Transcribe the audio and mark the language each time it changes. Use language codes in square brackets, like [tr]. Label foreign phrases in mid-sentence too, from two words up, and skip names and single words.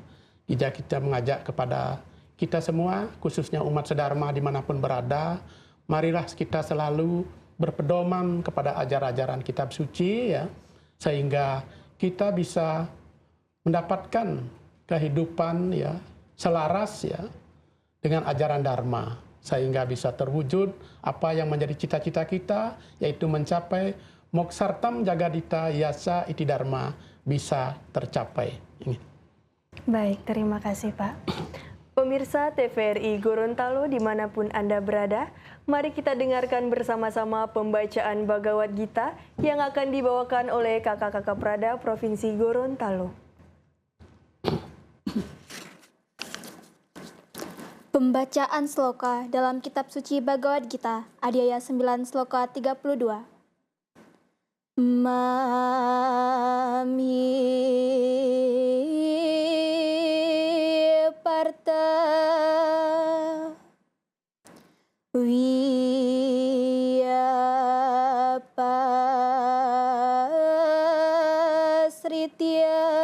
[id] Ija kita mengajak kepada kita semua, khususnya umat sedharma dimanapun berada, marilah kita selalu berpedoman kepada ajaran-ajaran kitab suci ya, sehingga kita bisa mendapatkan kehidupan ya selaras ya dengan ajaran Dharma, sehingga bisa terwujud apa yang menjadi cita-cita kita, yaitu mencapai [sa] moksartam jagadita yasa iti dharma, [id] bisa tercapai. Baik, terima kasih Pak. Pemirsa TVRI Gorontalo dimanapun Anda berada, mari kita dengarkan bersama-sama pembacaan Bhagavad Gita yang akan dibawakan oleh Kakak-kakak Prada Provinsi Gorontalo. Pembacaan sloka dalam kitab suci Bhagavad Gita, Adhyaya 9 sloka 32. [sa] Mami parta viyapasritya